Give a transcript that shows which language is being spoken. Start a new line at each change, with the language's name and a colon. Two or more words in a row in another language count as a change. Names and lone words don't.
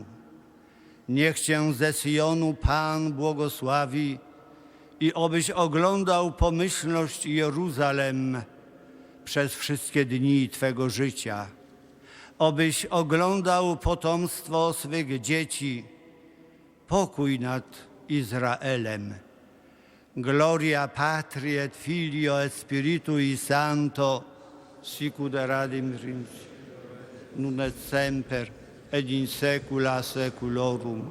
Polish: Niech Cię ze Syjonu Pan błogosławi i obyś oglądał pomyślność Jeruzalem przez wszystkie dni Twego życia. Obyś oglądał potomstwo swych dzieci, pokój nad Izraelem.
Latin: Gloria Patri et Filio et Spiritui Sancto, sicut erat in principio, nun et semper, et in saecula saeculorum.